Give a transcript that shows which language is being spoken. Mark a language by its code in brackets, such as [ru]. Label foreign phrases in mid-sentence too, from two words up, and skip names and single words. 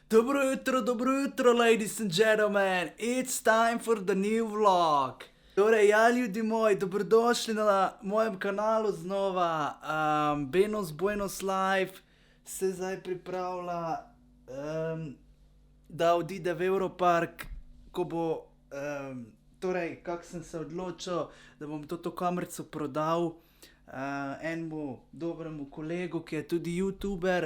[sl] Dobro jutro, [en] ladies and gentlemen. It's time for the new vlog. [sl] Torej, ja, ljudi moji, dobrodošli na mojem kanalu znova. Buenos Live se zdaj pripravlja, da odide v Europark, ko bo, torej, kako sem se odločil, da bom to kamerico prodal enemu dobremu kolegu, ki je tudi youtuber.